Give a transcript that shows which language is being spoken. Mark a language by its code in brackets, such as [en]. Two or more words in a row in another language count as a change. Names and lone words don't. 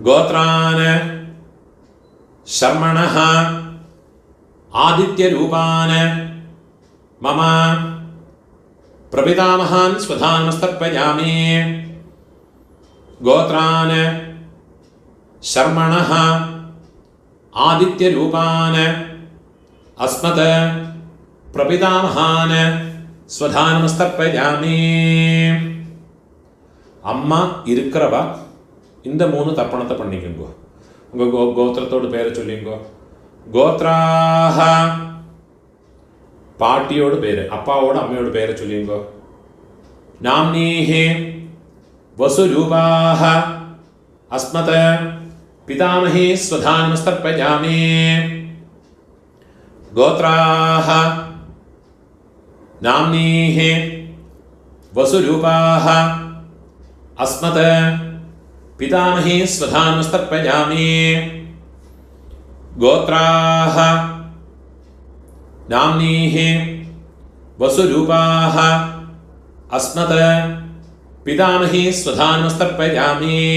[sa] ഗോത്രാൻ ശർമ്മണഃ ആദിത്യരൂപാൻ മമ പ്രപിതാമഹാൻ സ്വധാനമസ്തർപ്പയാമി. ഗോത്രാൻ ശർമ്മണഃ ആദിത്യരൂപാൻ അസ്മത് പ്രപിതാമഹാൻ സ്വധാനമസ്തർപ്പയാമി. [ta] அம்மா இருக்கிறவா இந்த 3 தர்ப்பணத்தை பண்ணிக்கோங்க. உங்கள் கோத்திரத்தோட பேரை சொல்லிங்கோ. கோத்ராஹ பாட்டியோட பேர், அப்பாவோட அம்மையோட பேரை சொல்லிங்கோ. [sa] நாம்னீஹி வசுரூபாஹ அஸ்மத் பிதாமஹி ஸ்வதானமஸ்தர்ப்பயாமி. கோத்ராஹ நாம்னீஹி வசுரூபாஹ അസ്മത് പിതാമഹി സ്വധാനമസ്തർപ്പയാമി. ഗോത്രാഹ നാംനീഹി വസുരൂപാഹ അസ്മത് പിതാമഹി സ്വധാനമസ്തർപ്പയാമി.